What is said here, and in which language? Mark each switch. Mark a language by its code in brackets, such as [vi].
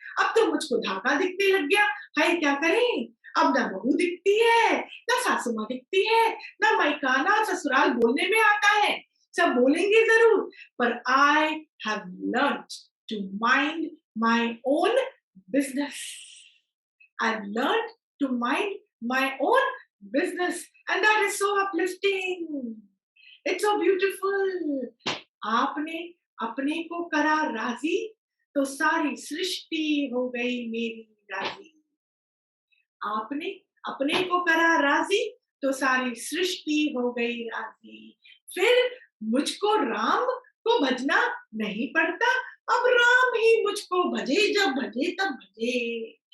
[hi] अब तो मुझको धागा दिखने लग गया, हाय क्या करें। अब ना बहू दिखती है, ना सासू माँ दिखती है, ना मायकाना ससुराल बोलने में आता है। सब बोलेंगे जरूर, पर [en] I have learned to mind my own business. I've learned to mind my own business, and that is so uplifting. It's so beautiful. [hi] आपने अपने को करा राजी, तो सारी सृष्टि हो गई मेरी राजी। आपने अपने को करा राजी, तो सारी सृष्टि हो गई राजी। फिर मुझको राम को भजना नहीं पड़ता, अब राम ही मुझको भजे, जब भजे तब भजे।